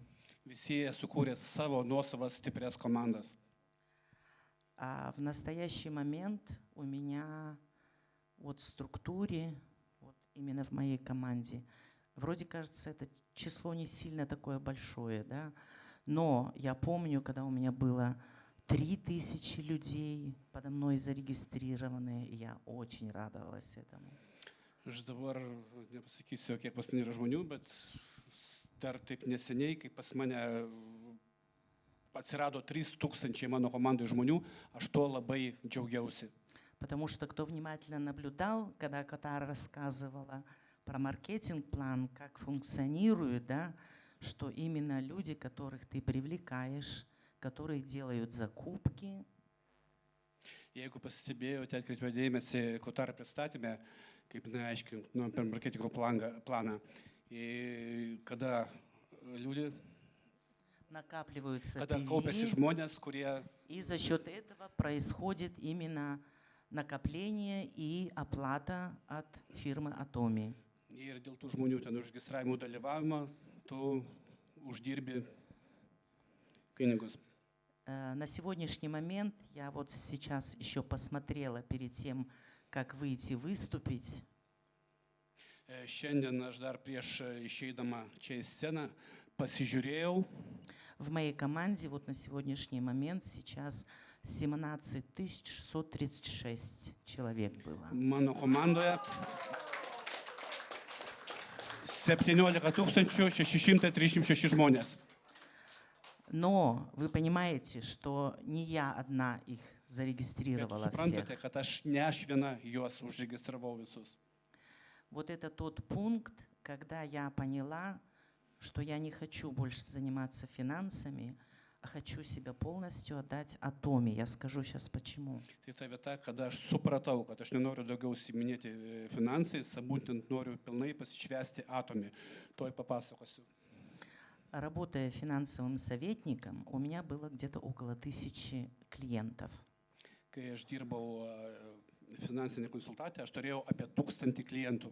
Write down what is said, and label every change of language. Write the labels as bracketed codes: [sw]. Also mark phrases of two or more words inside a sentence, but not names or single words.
[lt] Visi jie sukūrė savo nuosavas stiprias komandas. [ru] А в настоящий момент у меня вот в структуре, вот именно в моей команде, вроде кажется, это число не сильно такое большое, да? Но я помню, когда у меня было 3000 людей подо мной зарегистрированные, и я очень радовалась этому. [lt] Aš dabar nepasakysiu, kiek pas mane yra žmonių, bet dar taip neseniai, kai pas mane atsirado 3000 mano komandai žmonių, aš to labai džiaugiausi. [ru] Потому что кто внимательно наблюдал, когда Катара рассказывала про маркетинг-план, как функционирует, да, что именно люди, которых ты привлекаешь, которые делают закупки. [lt] Jeigu pasistebėjote, atkreipėte dėmesį Kotar pristatymę, kaip neaiškinu, per marketingo planą, kada люди, [ru] Накапливаются [lt] kada kaupiasi [ru] прилив, [lt] žmonės, kurie [ru] и за счет этого происходит именно накопление и оплата от фирмы Atomi. [lt] ir dėl tų žmonių ten užregistravimo dalyvavimo, tu uždirbi pinigus. [ru] На сегодняшний момент я вот сейчас еще посмотрела перед тем, как выйти выступить. [lt] Šiandien aš dar prieš išeidama čia į sceną pasižiūrėjau. [ru] В моей команде вот на сегодняшний момент сейчас 17 636 человек было. [lt] Mano komandoje 17 636 žmonės. [ru] Но вы понимаете, что не я одна их [lt] Bet [ru] зарегистрировала [lt] suprantate, [ru] всех. [lt] kad ne aš viena juos užregistravau visus. [ru] Вот это тот пункт, когда я поняла, что я не хочу больше заниматься финансами, а хочу себя полностью отдать Atomi. Я скажу сейчас почему. [lt] Tai ta vieta, kada aš supratau, kad aš nenoriu daugiau užsiiminėti finansais, būtent noriu pilnai pasišvęsti Atomi. Tuoj papasakosiu. [ru] Работая финансовым советником, у меня было где-то около 1000 клиентов. [lt] Kai aš dirbau finansinė konsultatė, aš turėjau apie 1000 klientų.